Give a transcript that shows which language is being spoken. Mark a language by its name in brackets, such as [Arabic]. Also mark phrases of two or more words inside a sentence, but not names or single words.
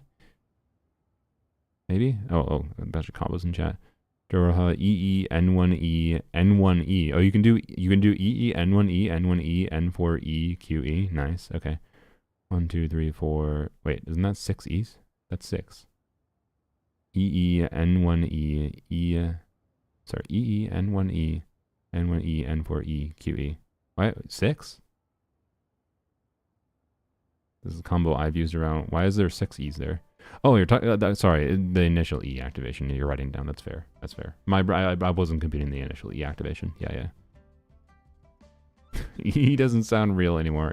[English] Maybe? Oh, a bunch of combos in chat. Duraha, EE, N1E, N1E. Oh, you can do EE, N1E, N1E, N4E, QE. Nice. Okay. 1, 2, 3, 4. Wait, isn't that 6 E's? That's 6. EE, N1E, EE, N1E, N1E, N4E, QE. Why 6? This is a combo I've used around. Why is there 6 E's there? Oh, you're talking. Sorry, the initial E activation. You're writing down. That's fair. That's fair. I wasn't computing the initial E activation. Yeah. E doesn't sound real anymore.